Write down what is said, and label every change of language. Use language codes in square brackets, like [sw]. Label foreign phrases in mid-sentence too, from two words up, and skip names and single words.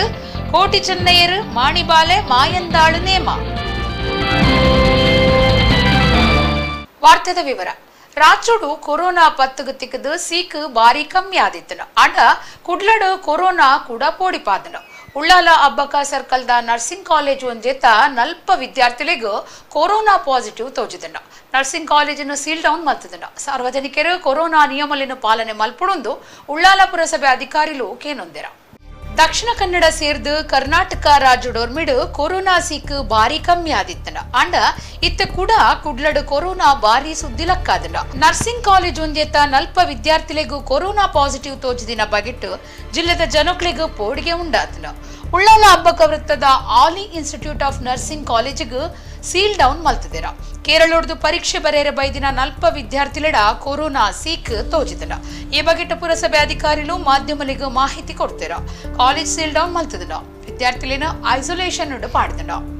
[tcy] ಕೋಟಿ ಚೆನ್ನಯ್ಯರ್ ಮಾಣಿಬಾಲೆ ಮಾಯಂದಾಳು ನೇಮ. ವಾರ್ತೆದ ವಿವರ. ರಾಜ್ಯಡು ಕೊರೋನಾ ಪತ್ತುಗು ತಿಕ್ಕದು ಸೀಕ್ ಬಾರಿ ಕಮ್ಮಿ ಆದಿತ್ತನ ಅಡ ಕುಡ್ಲಡು ಕೊರೋನಾ ಕೂಡ ಪೋಡಿಪಾದನ. ಉಳ್ಳಾಲ ಅಬ್ಬಕ್ಕ ಸರ್ಕಲ್ದ [en] nursing college [tcy] ಒಂಜೇತ ನಲ್ಪ ವಿದ್ಯಾರ್ಥಿಗಳಿಗೂ [en] corona positive [tcy] ತೋಜಿದನ. ನರ್ಸಿಂಗ್ ಕಾಲೇಜನ್ನು [en] seal down [tcy] ಮಲ್ತದನ. ಸಾರ್ವಜನಿಕರು ಕೊರೋನಾ ನಿಯಮಗಳನ್ನು ಪಾಲನೆ ಮಲ್ಪುಡುಂದು ಉಳ್ಳಾಲ ಪುರಸಭೆ ಅಧಿಕಾರಿಗಳು ಕೇನೊಂದಿರ. ದಕ್ಷಿಣ ಕನ್ನಡ ಸೇರ್ದು ಕರ್ನಾಟಕ ರಾಜ್ಯಡೋರ್ಮಿಡು ಕೊರೋನಾ ಸೀಕ್ ಬಾರಿ ಕಮ್ಮಿ ಆದಿತ್ತನ ಅಂಡ ಇತ್ತ ಕೂಡ ಕುಡ್ಲಡು ಕೊರೋನಾ ಬಾರಿ ಸುದ್ದಿಲಕ್ಕಾದನ. [en] nursing college [tcy] ಒಂಜೇತ ನಲ್ಪ ವಿದ್ಯಾರ್ಥಿಗಳಿಗೂ [en] corona positive [tcy] ತೋಜಿದಿನ ಬಗೆಟ್ಟು ಜಿಲ್ಲೆದ ಜನಗಳಿಗೂ ಪೋಡಿಗೆ ಉಂಡಾತನ. ಉಳ್ಳಾಲ ಅಬ್ಬಕ್ಕ ವೃತ್ತದ ಆಲಿ ಇನ್ಸ್ಟಿಟ್ಯೂಟ್ ಆಫ್ ನರ್ಸಿಂಗ್ ಕಾಲೇಜಿಗೂ [en] seal down [tcy] ಮಲ್ತದಿರ. ಕೇರಳೋಡ್ದು ಪರೀಕ್ಷೆ ಬರೆಯರೆ ಬೈದಿನ ನಲ್ಪ ವಿದ್ಯಾರ್ಥಿಗಳ ಕೊರೋನಾ ಸೀಕ್ ತೋಜಿದನ. ಈ ಬಗೆಟ್ಟು ಪುರಸಭೆ ಅಧಿಕಾರಿಗಳು ಮಾಧ್ಯಮಲಿಗೂ ಮಾಹಿತಿ ಕೊಡ್ತಿರ. [en] college seal down [tcy] ಮಲ್ತದನ. ವಿದ್ಯಾರ್ಥಿಲಿನ ಐಸೋಲೇಷನ್ ಮಾಡಿದನ.